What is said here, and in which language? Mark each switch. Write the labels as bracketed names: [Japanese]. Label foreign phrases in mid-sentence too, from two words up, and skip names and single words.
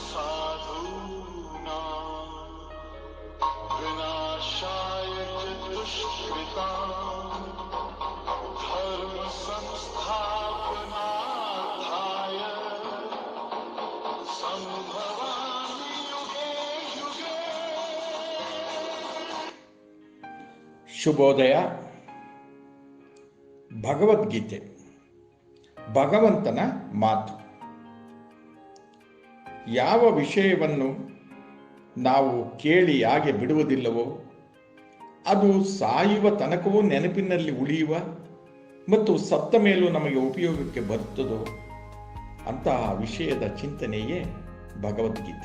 [Sanskrit] साधूनां विनाशाय च दुष्कृतां धर्म संस्थापनार्थाय संभवामि युगे युगे। [Kannada] ಶುಭೋದಯ. ಭಗವದ್ಗೀತೆ, ಭಗವಂತನ ಮಾತು. ಯಾವ ವಿಷಯವನ್ನು ನಾವು ಕೇಳಿ ಹಾಗೆ ಬಿಡುವುದಿಲ್ಲವೋ, ಅದು ಸಾಯುವ ತನಕವೂ ನೆನಪಿನಲ್ಲಿ ಉಳಿಯುವ ಮತ್ತು ಸತ್ತ ಮೇಲೂ ನಮಗೆ ಉಪಯೋಗಕ್ಕೆ ಬರುತ್ತದೋ ಅಂತಹ ವಿಷಯದ ಚಿಂತನೆಯೇ ಭಗವದ್ಗೀತೆ.